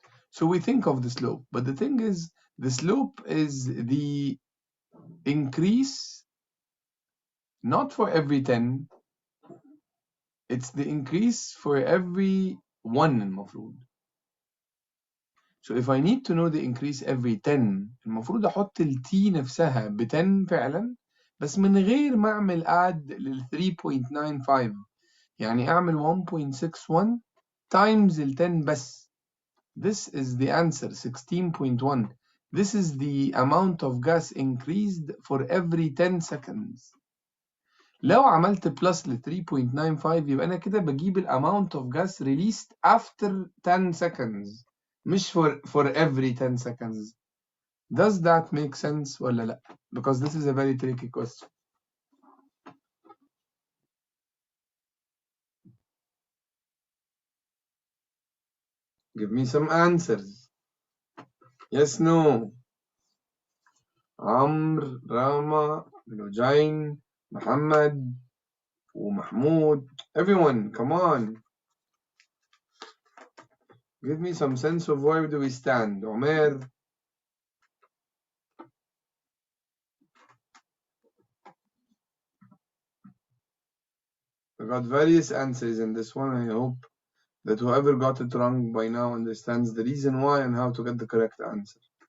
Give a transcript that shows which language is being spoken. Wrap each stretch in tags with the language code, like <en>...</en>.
<en>So we think of the slope, but the thing is the slope is the increase not for every 10, it's the increase for every 1</en> <ar>المفروض.</ar> <en>So if I need to know the increase every 10</en> <ar>المفروض احط ال T نفسها ب 10 فعلا بس من غير ما اعمل add لل 3.95 يعني اعمل 1.61 times ال 10 بس.</ar> <en>This is the answer 16.1. This is the amount of gas increased for every 10 seconds.</en> <ar>لو عملت plus ل 3.95 يبقى انا كده بجيب ال</ar> <en>amount of gas released after 10 seconds</en> <ar>مش</ar> <en>for every 10 seconds. Does that make sense</en> <ar>ولا لا؟</ar> <en>Because this is a very tricky question. Give me some answers. Yes, no.</en> <ar>عمرو، راما، لوجين، محمد ومحمود.</ar> <en>Everyone, come on. Give me some sense of where do we stand.</en> <ar>عمر.</ar> <en>We got various answers in this one. I hope that whoever got it wrong by now understands the reason why and how to get the correct answer.</en>